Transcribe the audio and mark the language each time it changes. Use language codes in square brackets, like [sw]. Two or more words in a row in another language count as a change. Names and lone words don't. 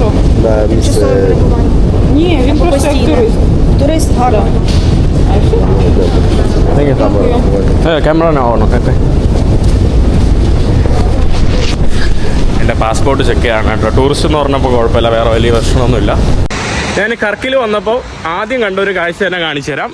[uk] На місце... Ні, він просто як турист. Турист гарно. [ml] ക്യാമറ ആവണോ? എൻ്റെ പാസ്പോർട്ട് ചെക്ക് ചെയ്യാണ് കേട്ടോ. ടൂറിസ്റ്റ് എന്ന് പറഞ്ഞപ്പോൾ കുഴപ്പമില്ല, വേറെ വലിയ പ്രശ്നമൊന്നുമില്ല. ഞാൻ ഖർക്കിൽ വന്നപ്പോൾ ആദ്യം കണ്ട ഒരു കാഴ്ച തന്നെ കാണിച്ചു തരാം.